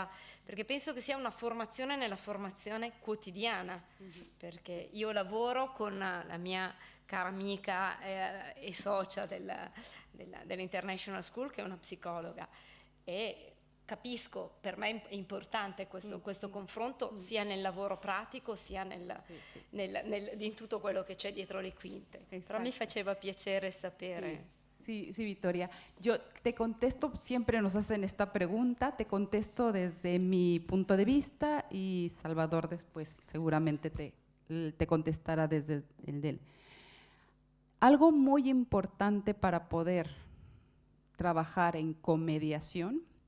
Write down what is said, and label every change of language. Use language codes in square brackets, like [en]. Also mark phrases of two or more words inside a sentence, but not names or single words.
[it] Perché penso che sia una formazione nella formazione quotidiana, perché io lavoro con la mia cara amica e socia dell'International School, che è una psicologa, e capisco, per me è importante questo confronto sia nel lavoro pratico sia in tutto quello che c'è dietro le quinte. [es] Exacto. [it] Però mi faceva piacere sapere. [es] Sí, Victoria. Yo te contesto, siempre nos hacen esta pregunta, te contesto desde mi punto de vista y Salvador después seguramente te contestará desde el de él. Algo muy importante para poder trabajar en comediación.